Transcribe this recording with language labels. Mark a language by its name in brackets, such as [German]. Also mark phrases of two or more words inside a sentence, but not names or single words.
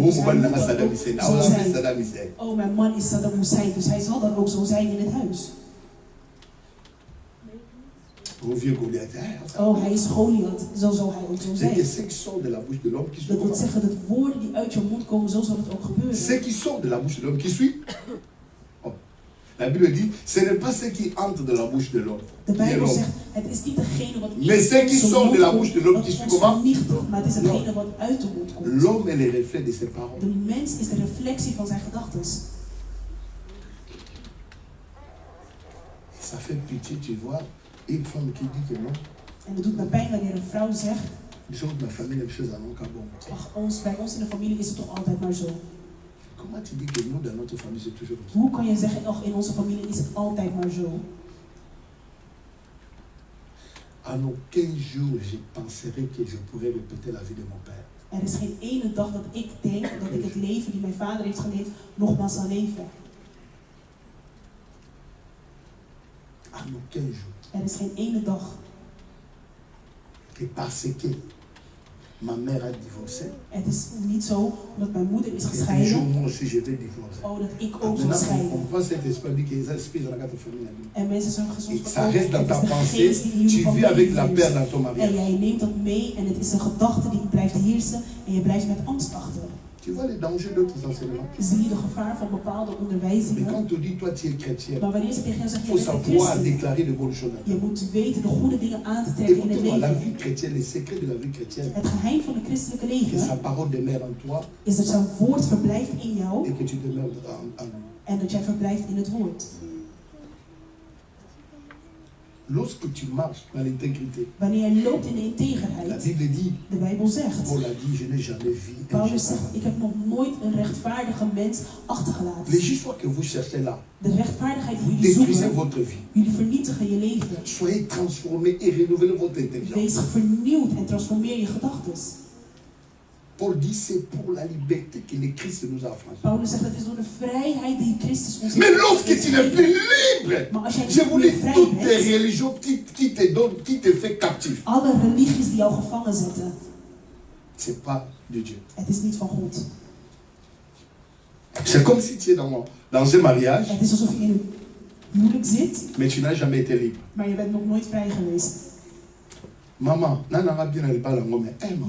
[Dutch] Dus hij moet dat ook zo zijn. Oh, mijn man is Saddam Hussein, dus hij zal dan ook zo zijn in het huis. Oh, hij is Goliath, zo zal hij ook zo zijn. Dat wil zeggen dat woorden die uit je mond komen, zo zal het ook gebeuren. [French] La Bible dit, ce n'est pas ce qui entre de la bouche de l'homme. [Dutch] De Bijbel zegt, het is niet degene wat [French] mais ce qui sort de la bouche de l'homme qui suit comment? [Dutch] Maar het is degene wat uit de mond komt. [French] L'homme est le reflet de ses paroles. [Dutch] De mens is de reflectie van zijn gedachten. [French] Ça fait pitié, tu vois, une femme qui dit que non. [Dutch] En het doet me pijn wanneer een vrouw zegt, ach, bij ons in de familie is het toch altijd maar zo. [French] Comment tu dis que nous, dans notre famille, c'est toujours comme ça? [Dutch] Hoe kan je zeggen, ach, in onze familie is het altijd maar zo? [French] En aucun jour, je penserai que je pourrais répéter la vie de mon père. [Dutch] Er is geen ene dag dat ik denk dat ik het leven die mijn vader heeft geleefd, nogmaals zal leven. [French] En aucun jour. [Dutch] Er is geen ene dag. [French] Et parce que ma mère a divorcé. [Dutch] Het is niet zo omdat mijn moeder is gescheiden. Oh, dat ik ook zal scheiden. En mensen zeggen soms van, oh, het is de geest die in jullie familie heerst. En jij neemt dat mee en het is een gedachte die blijft heersen en je blijft met angst achter. [French] Tu vois les dangers d'autres enseignements. [Dutch] Zie je de gevaar van bepaalde onderwijzingen? [French] Mais quand on dit toi tu es chrétien, [Dutch] maar wanneer ze tegen jou zeggen, je bent een christen, je moet weten de goede dingen aan te trekken in het leven. [French] La vie chrétienne, le secret de la vie chrétienne, [Dutch] het geheim van het christelijke leven, [French] sa parole demeure en toi, [Dutch] is dat zijn woord verblijft in jou [French] et que tu demeures en lui. [Dutch] En dat jij verblijft in het woord. [French] Lorsque tu marches dans l'intégrité, [Dutch] wanneer je loopt in de integriteit, [French] la Bible dit, [Dutch] de Bijbel zegt, [French] Paul a dit, je n'ai jamais vu. [Dutch] Paulus zegt, ik heb nog nooit een rechtvaardige mens achtergelaten. [French] Les histoires que vous cherchez là, [Dutch] de rechtvaardigheid die jullie zoeken, [French] votre vie. [Dutch] Jullie vernietigen je leven. [French] Soyez transformés et renouvelez votre intelligence. [Dutch] Wees vernieuwd en transformeer je gedachten. [French] Paul dit c'est pour la liberté que le Christ nous a affranchis. [Dutch] Paulus zegt, het is door de vrijheid die Christus ons heeft. [French] Mais lorsque tu n'es plus libre, je vous dis toutes les religions qui te donnent, qui te fait captif. [Dutch] Alle religies die jou gevangen zetten. [French] C'est pas de Dieu. [Dutch] Het is niet van God. [French] C'est comme si tu es dans un mariage. [Dutch] Het is alsof je in een huwelijk zit. [French] Mais tu n'as jamais été libre. [Dutch] Maar je bent nog nooit vrij geweest. [French] Maman, je